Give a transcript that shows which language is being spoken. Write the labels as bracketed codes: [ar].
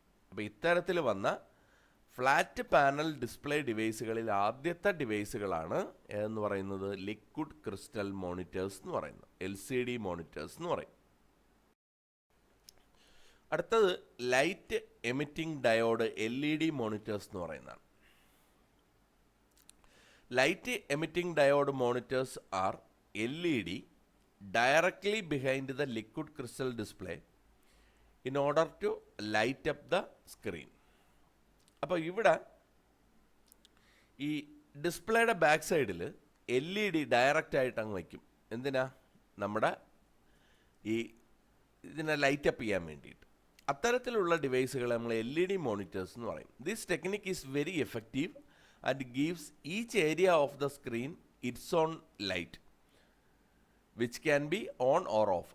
[ml] അപ്പോൾ ഇത്തരത്തിൽ വന്ന ഫ്ലാറ്റ് പാനൽ ഡിസ്പ്ലേ ഡിവൈസുകളിൽ ആദ്യത്തെ ഡിവൈസുകളാണ് എന്ന് പറയുന്നത് ലിക്വിഡ് ക്രിസ്റ്റൽ മോണിറ്റേഴ്സ് എന്ന് പറയുന്നത്, LCD മോണിറ്റേഴ്സ് എന്ന് പറയും. അടുത്തത് light emitting diode LED monitors എന്ന് പറയുന്നതാണ്. [en] Light emitting diode monitors are LED directly behind the liquid crystal display in order to light up the screen. [ml] അപ്പോൾ ഇവിടെ ഈ ഡിസ്പ്ലേയുടെ ബാക്ക് സൈഡിൽ LED ഡയറക്റ്റ് ആയിട്ട് അങ്ങ് വയ്ക്കും. എന്തിനാ? നമ്മുടെ ഈ ഇതിനെ ലൈറ്റ് അപ്പ് ചെയ്യാൻ വേണ്ടിയിട്ട്. അത്തരത്തിലുള്ള ഡിവൈസുകൾ നമ്മൾ LED മോണിറ്റേഴ്സ് എന്ന് പറയും. [en] This technique is very effective and gives each area of the screen its own light which can be on or off.